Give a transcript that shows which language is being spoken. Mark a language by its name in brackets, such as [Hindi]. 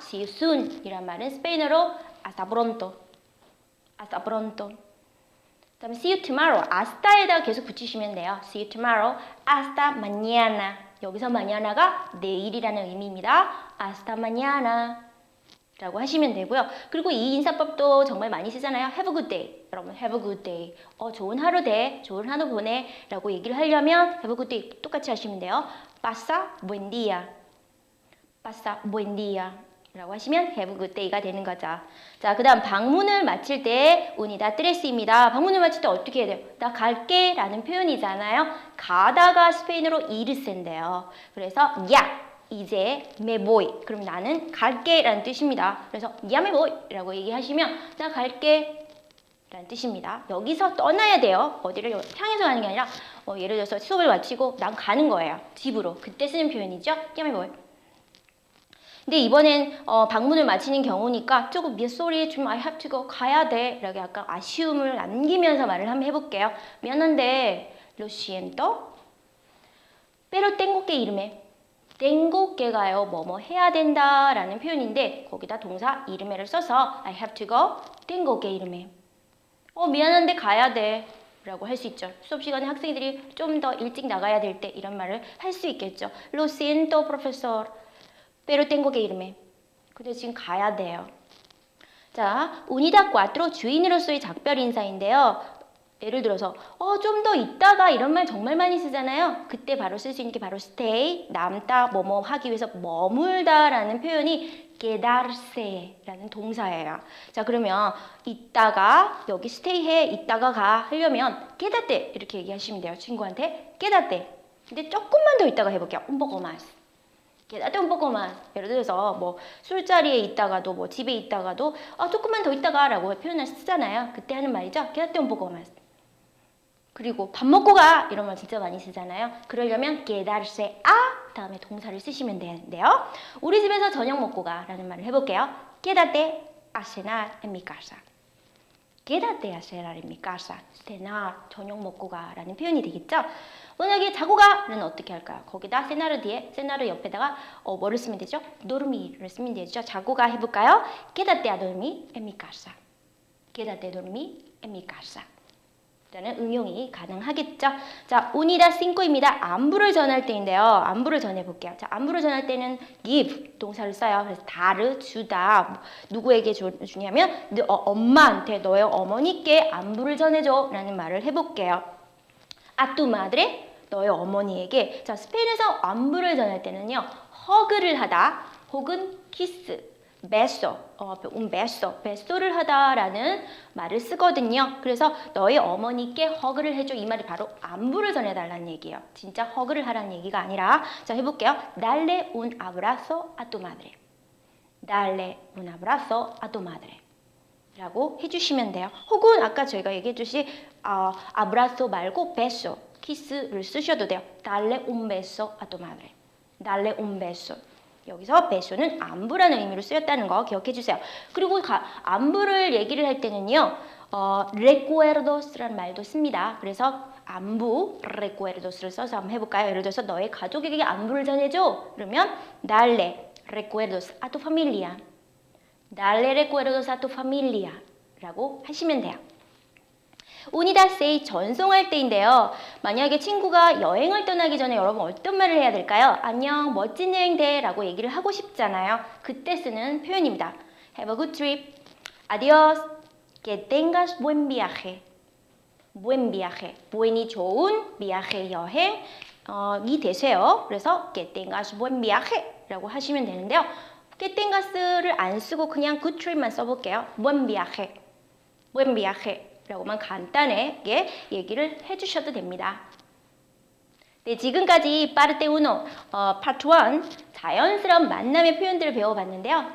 [English] see you soon [Korean] 이란 말은 스페인어로 [Spanish] hasta pronto. hasta pronto. [Korean] 그다음에 [English] see you tomorrow. [Korean] hasta'에다 계속 붙이시면 돼요. [English] see you tomorrow. [Spanish] hasta mañana. [Korean] 여기서 mañana가 내일이라는 의미입니다. [Spanish] hasta mañana. [Korean] 라고 하시면 되고요. 그리고 이 인사법도 정말 많이 쓰잖아요. [English] have a good day. 여러분 have a good day. [Korean] 좋은 하루 돼. 좋은 하루 보내. 라고 얘기를 하려면 [English] have a good day [Korean] 똑같이 하시면 돼요. [Spanish] pasa buen día. pasa buen día. [Korean] 라고 하시면 [English] have a good day [Korean] 가 되는 거죠. 자, 그 다음 방문을 마칠 때 [Spanish] unidad tres [Korean] 입니다. 방문을 마칠 때 어떻게 해야 돼요? 나 갈게 라는 표현이잖아요. 가다가 스페인어로 irs인데요. 그래서 [Spanish] ya [Korean] 이제 [Spanish] me voy. [Korean] 그럼 나는 갈게 라는 뜻입니다. 그래서 [Spanish] ya me voy [Korean] 라고 얘기하시면 나 갈게 라는 뜻입니다. 여기서 떠나야 돼요. 어디를 향해서 가는 게 아니라 예를 들어서 수업을 마치고 난 가는 거예요. 집으로. 그때 쓰는 표현이죠. [Spanish] ya me voy. [Korean] 근데 이번엔 방문을 마치는 경우니까 조금 [English] sorry [Korean] 좀 [English] I have to go [Korean] 가야 돼 라고 약간 아쉬움을 남기면서 말을 한번 해볼게요. 미안한데 [Spanish] lo siento pero tengo que irme. [Korean] tengo que가요. 뭐뭐 해야 된다 라는 표현인데 거기다 동사 irme를 써서 [English] I have to go, [Spanish] tengo que irme. [Korean] 미안한데 가야 돼 라고 할 수 있죠. 수업 시간에 학생들이 좀 더 일찍 나가야 될 때 이런 말을 할 수 있겠죠. [Spanish] lo siento profesor pero tengo que irme. [Korean] 근데 지금 가야 돼요. 자, [Spanish] unidad cuatro [Korean] 주인으로서의 작별 인사인데요. 예를 들어서 좀 더 있다가 이런 말 정말 많이 쓰잖아요. 그때 바로 쓸 수 있는 게 바로 stay, 남다, 뭐뭐 하기 위해서 머물다 라는 표현이 quedarse 라는 동사예요. 자, 그러면 있다가 여기 stay 해, 있다가 가 하려면 quédate 이렇게 얘기하시면 돼요. 친구한테 quédate. 근데 조금만 더 있다가 해볼게요. [Spanish] un poco más. quédate un poco más. [Korean] 예를 들어서 뭐 술자리에 있다가도 뭐 집에 있다가도 조금만 더 있다가 라고 표현을 쓰잖아요. 그때 하는 말이죠. [Spanish] quédate un poco más. [Korean] 그리고 밥 먹고 가 이런 말 진짜 많이 쓰잖아요. 그러려면 quedarse a 다음에 동사를 쓰시면 되는데요. 우리 집에서 저녁 먹고 가 라는 말을 해볼게요. [Spanish] quédate a cenar en mi casa. quédate a cenar en mi casa. [Korean] cenar 저녁 먹고 가 라는 표현이 되겠죠. 만약에 자고 가는 어떻게 할까요? 거기다 cenar 뒤에 cenar 옆에다가 뭐를 쓰면 되죠? dormir를 쓰면 되죠. 자고 가 해볼까요? [Spanish] quédate a dormir en mi casa. quédate a dormir en mi casa. [Korean] 라는 응용이 가능하겠죠. 자, [Spanish] unidad cinco [Korean] 입니다. 안부를 전할 때인데요. 안부를 전해볼게요. 자, 안부를 전할 때는 give 동사를 써요. 그래서 다를 주다. 누구에게 주냐면 엄마한테 너의 어머니께 안부를 전해줘 라는 말을 해볼게요. a tu madre 너의 어머니에게. 자, 스페인에서 안부를 전할 때는요. 허그를 하다 혹은 키스 beso, un beso, beso를 하다라는 말을 쓰거든요. 그래서 너의 어머니께 허그를 해줘. 이 말이 바로 안부를 전해달라는 얘기예요. 진짜 허그를 하라는 얘기가 아니라 자 해볼게요. [Spanish] Darle un abrazo a tu madre. Darle un abrazo a tu madre. [Korean] 라고 해주시면 돼요. 혹은 아까 저희가 얘기해주신 abrazo 말고 beso, 키스를 쓰셔도 돼요. [Spanish] Darle un beso a tu madre. Darle un beso. [Korean] 여기서 beso는 안부라는 의미로 쓰였다는 거 기억해 주세요. 그리고 안부를 얘기를 할 때는요. recuerdos라는 말도 씁니다. 그래서 안부, recuerdos를 써서 한번 해볼까요? 예를 들어서 너의 가족에게 안부를 전해줘. 그러면 [Spanish] darle recuerdos a tu familia. darle recuerdos a tu familia [Korean] 라고 하시면 돼요. [Spanish] unidad seis [Korean] 전송할 때인데요. 만약에 친구가 여행을 떠나기 전에 여러분 어떤 말을 해야 될까요? 안녕, 멋진 여행 돼 라고 얘기를 하고 싶잖아요. 그때 쓰는 표현입니다. [English] Have a good trip. [Spanish] Adiós. Que tengas buen viaje. buen viaje. buen이 좋은, viaje 여행. [Korean] 이 대세요. 그래서 [Spanish] que tengas buen viaje [Korean] 라고 하시면 되는데요. que tengas를 안 쓰고 그냥 [English] good trip [Korean] 만 써볼게요. [Spanish] buen viaje, buen viaje [Korean] 라고만 간단하게 얘기를 해주셔도 됩니다. 네, 지금까지 파르테 1, 파트 1 자연스러운 만남의 표현들을 배워봤는데요.